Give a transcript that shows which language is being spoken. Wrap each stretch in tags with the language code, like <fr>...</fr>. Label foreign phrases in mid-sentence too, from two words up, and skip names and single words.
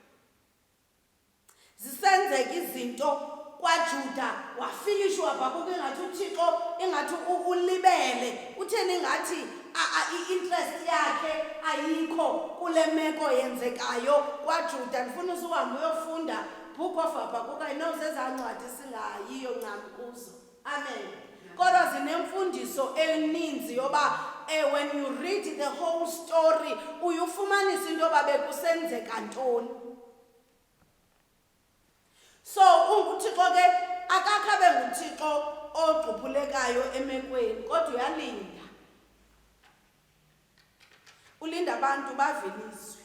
<xh>Zisenzeka izinto kwaJuda, wafilishwa uHabhakuku ingathi uThixo ingathi ulibele, utheni ingathi i-interest yakhe ayikho kule meko yenzekayo kwaJuda. Ndifuna usuhambe uyofunda</xh> <en>book of</en> <xh>Habhakuku.</xh> <en>I know</en> <xh>zezancwadi singayiyo ncam kuzo, amen, kodwa zinemfundiso eninzi yoba</xh> <en>when you read the whole story</en> <xh>uyifumanisa into yoba bekusenzeka ntoni. So uThixo ke akakho abe nguThixo ogquphulekayo emekweni, kodwa uyalinda. Ulinda abantu bave ilizwi.</xh>